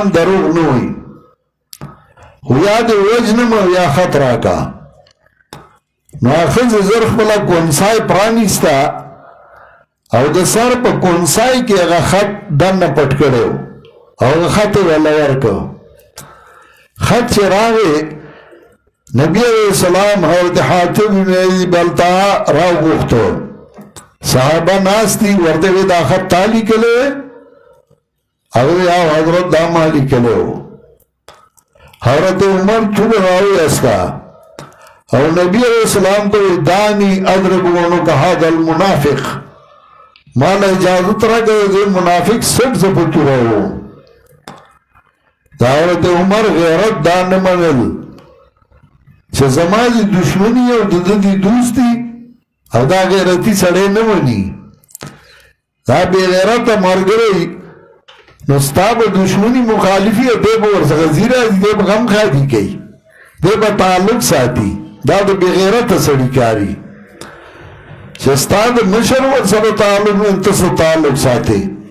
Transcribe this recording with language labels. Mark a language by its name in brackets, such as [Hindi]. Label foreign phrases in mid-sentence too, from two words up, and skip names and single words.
[Pashto] دروغ نه وایي خو یا دې وژنم او یا خط راکړه نو ښځې زر خپله کونسای پرانیسته او د سر په کونسای کې هغه خط دننه پټ کړی و او هغه خط یې ورله ورکړ خط چې راغی نبی [Arabic] علیہ السلام [Pashto] حضرت حاتم بن ابی بلتعه راوغوښتو صحابه ناست دي ورته وی دا خط تا لیکلی هغه یا حضرت دا ما لیکلی و حضرت عمر ټول راویسته او نبی علیہ السلام ته دانی [Arabic] اضرب عنق هذا المنافق [Pashto] ما له اجازت راکړه چې منافق سټ زه په توره وم د حضرت عمر غیرت دا نه منل چې زما دې دشمني او د ده دې دوستي او دا غیرتي سړی نه مني دا بې غیرته ملګری نو ستا به دشمني مخالفي او دی به ورڅخه ځي راځي دی به غم خادي کوي دی به تعلق ساتي دا د بې غیرته سړي کاري چې ستا د مشر ورسره تعلق نه ته څه تعلق ساتي